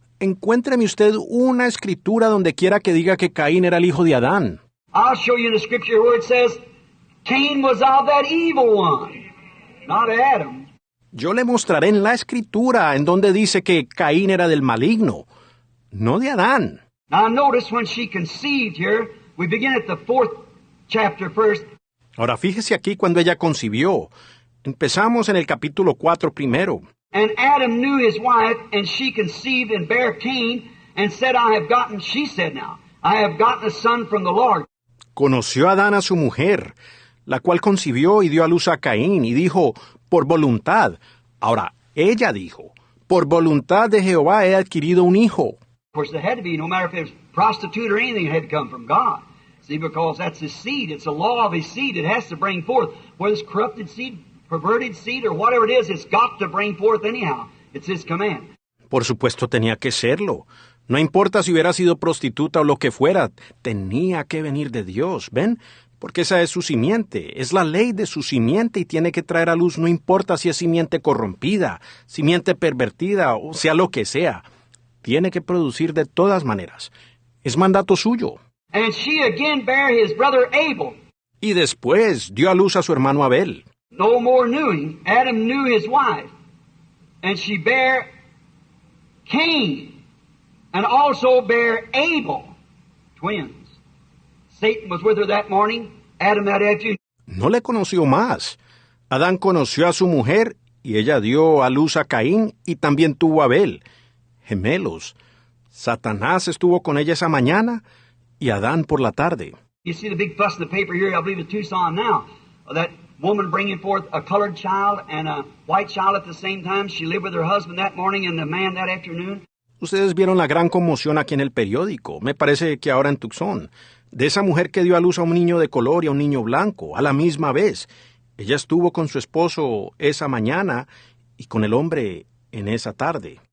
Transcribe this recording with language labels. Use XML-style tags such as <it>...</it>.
<es>Encuéntreme usted una escritura donde quiera que diga que Caín era el hijo de Adán.</es> <en>I'll show you in the scripture where it says Cain was of that evil one, not Adam.</en> <es>Yo le mostraré en la escritura en donde dice que Caín era del maligno, no de Adán.</es> <en>Now notice when she conceived here, we begin at the 4th chapter first.</en> <es>Ahora fíjese aquí cuando ella concibió. Empezamos en el capítulo 4 primero.</es> <en>And Adam knew his wife, and she conceived and bare Cain, and said, she said now, I have gotten a son from the Lord.</en> <es>Conoció Adán a su mujer, la cual concibió y dio a luz a Caín, y dijo, por voluntad. Ahora, ella dijo, por voluntad de Jehová he adquirido un hijo.</es> <en>Of course, it had to be, no matter if it was prostitute or anything, it had to come from God. See, because that's his seed. It's a law of his seed. It has to bring forth. Whether it's corrupted seed, perverted seed, or whatever it is, it's got to bring forth anyhow. It's his command.</en> <es>Por supuesto tenía que serlo. No importa si hubiera sido prostituta o lo que fuera, tenía que venir de Dios, ¿ven? Porque esa es su simiente, es la ley de su simiente y tiene que traer a luz, no importa si es simiente corrompida, simiente pervertida o sea lo que sea. Tiene que producir de todas maneras. Es mandato suyo.</es> <en>And she again bare his brother Abel.</en> <es>Y después dio a luz a su hermano Abel.</es> <en>No more knew him. Adam knew his wife. And she bare Cain. And also bare Abel. Twins. Satan was with her that morning. Adam that afternoon.</en> <es>No le conoció más. Adán conoció a su mujer y ella dio a luz a Caín y también tuvo a Abel. Gemelos. Satanás estuvo con ella esa mañana y Adán por la tarde.</es> <en>You see the big fuss in the paper here, I believe it's Tucson now. That woman bringing forth a colored child and a white child at the same time. She lived with her husband that morning and the man that afternoon.</en> <es>Ustedes vieron la gran conmoción aquí en el periódico, me parece que ahora en Tucson, de esa mujer que dio a luz a un niño de color y a un niño blanco, a la misma vez. Ella estuvo con su esposo esa mañana y con el hombre en esa tarde.</es>